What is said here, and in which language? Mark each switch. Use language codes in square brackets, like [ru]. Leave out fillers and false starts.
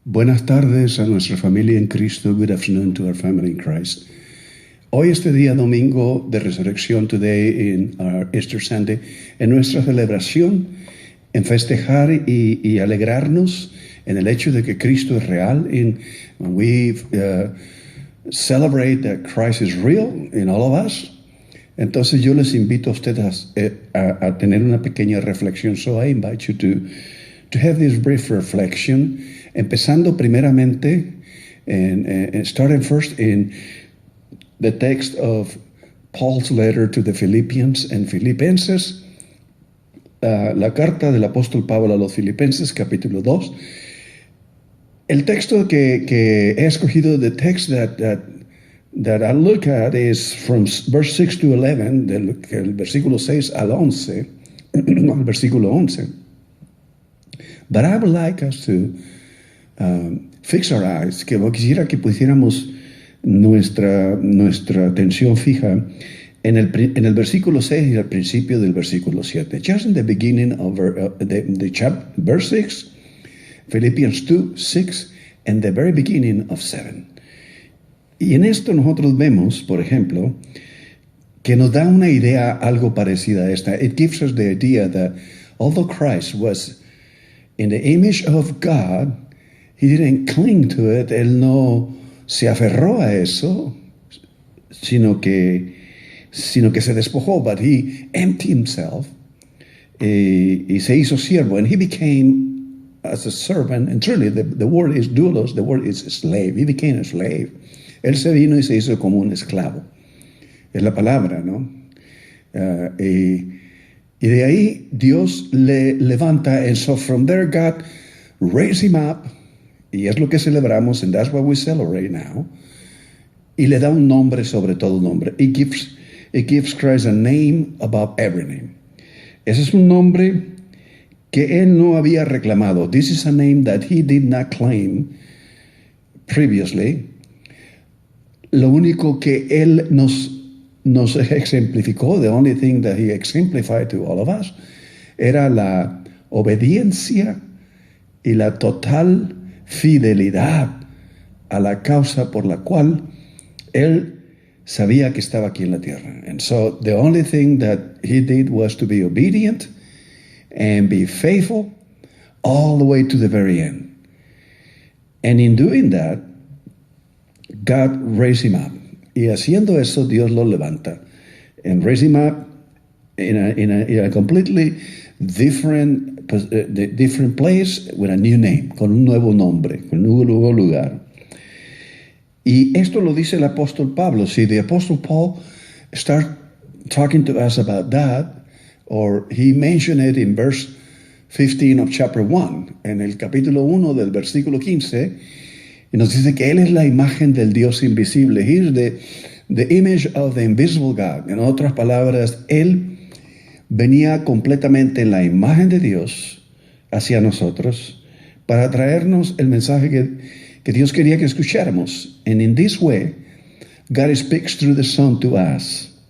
[es] Buenas tardes a nuestra familia en Cristo. [en] Good afternoon to our family in Christ. [es] Hoy este día domingo de resurrección, [en] today in our Easter Sunday, [es] en nuestra celebración, en festejar y alegrarnos en el hecho de que Cristo es real. [en] When we celebrate that Christ is real in all of us. [es] Entonces yo les invito a ustedes a tener una pequeña reflexión. [en] So I invite you to have this brief reflection, [es] empezando primeramente, [en] starting first in the text of Paul's letter to the Philippians and Filipenses, [es] la carta del apóstol Pablo a los Filipenses, capítulo 2. El texto que he escogido, [en] the text that I look at is from verse 6 to 11, [es] del versículo 6 al 11, al versículo 11. [en] But I would like us to fix our eyes, [es] que quisiera que pusiéramos nuestra atención fija en el versículo 6 y al principio del versículo 7. [en] Just in the beginning of the chapter, verse 6, Philippians 2, 6, and the very beginning of 7. [es] Y en esto nosotros vemos, por ejemplo, que nos da una idea algo parecida a esta. [en] It gives us the idea that although Christ was in the image of God, he didn't cling to it. [es] Él no se aferró a eso, sino que se despojó. [en] But he emptied himself [es] y se hizo siervo. [en] And he became as a servant. And truly, the word is doulos, the word is slave. He became a slave. [es] Él se vino y se hizo como un esclavo. Es la palabra, ¿no? Y de ahí Dios le levanta. [en] And so from there God raised him up. [es] Y es lo que celebramos, [en] and that's what we celebrate now. [es] Y le da un nombre sobre todo nombre. [en] It gives Christ a name above every name. [es] Ese es un nombre que él no había reclamado. [en] This is a name that he did not claim previously. [es] Lo único que él nos ejemplificó, [en] the only thing that he exemplified to all of us, [es] era la obediencia y la total fidelidad a la causa por la cual él sabía que estaba aquí en la tierra. [en] And so the only thing that he did was to be obedient and be faithful all the way to the very end. And in doing that, God raised him up. [es] Y haciendo eso, Dios lo levanta. [en] And raised him up in a completely different place with a new name, [es] con un nuevo nombre, con un nuevo lugar. Y esto lo dice el apóstol Pablo. [en] See, the apostle Paul start talking to us about that, or he mentioned it in verse 15 of chapter 1, [es] en el capítulo 1 del versículo 15, y nos dice que él es la imagen del Dios invisible. [en] He is the image of the invisible God. [es] En otras palabras, él venía completamente en la imagen de Dios hacia nosotros para traernos el mensaje que Dios quería que escucháramos. [en] And in this way, God speaks through the Son to us.